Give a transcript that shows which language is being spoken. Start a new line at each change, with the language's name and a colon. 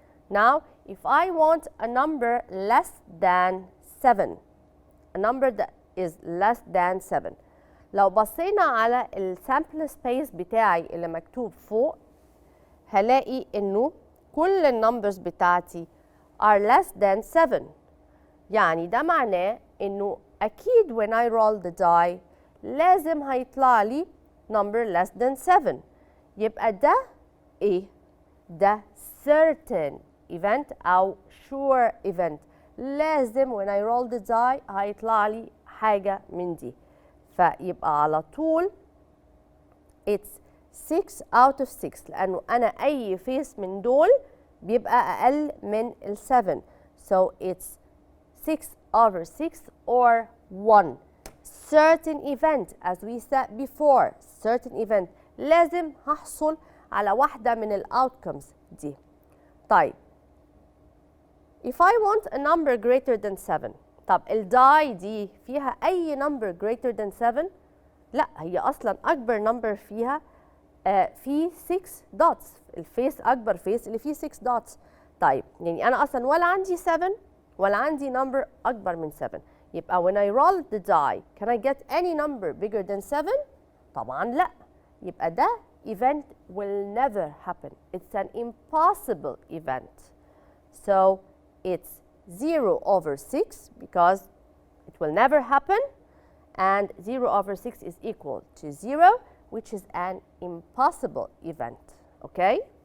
English: Now, if I want a number less than 7, a number that is less than 7,
Arabic: لو بصينا على السامبل سبيس بتاعي اللي مكتوب فوق هلاقي انه كل النمبرز بتاعتي
English: are less than 7.
Arabic: يعني ده معناه انه اكيد
English: when I roll the die
Arabic: لازم هيطلع لي
English: number less than 7.
Arabic: يبقى ده ايه؟ ده
English: certain event
Arabic: او sure event. لازم
English: when I roll the die
Arabic: هيطلع لي حاجة من دي. فيبقى على طول
English: it's 6 out of 6
Arabic: لأنه أنا أي فيس من دول بيبقى أقل من ال 7.
English: So it's 6 over 6 or 1. Certain event as we said before, certain event
Arabic: لازم هحصل على واحدة من ال
English: outcomes دي. طيب if I want a number greater than 7,
Arabic: طب الداي دي فيها أي
English: number greater than 7؟
Arabic: لا، هي أصلا أكبر
English: number فيها في 6 dots.
Arabic: الفيس أكبر فيس اللي فيه 6 dots. طيب يعني أنا أصلا ولا عندي 7 ولا عندي number أكبر من 7. يبقى
English: when I roll the die can I get any number bigger than 7؟
Arabic: طبعا لا. يبقى ده
English: event will never happen. It's an impossible event. So it's 0 over 6 because it will never happen, and 0 over 6 is equal to 0, which is an impossible event. Okay?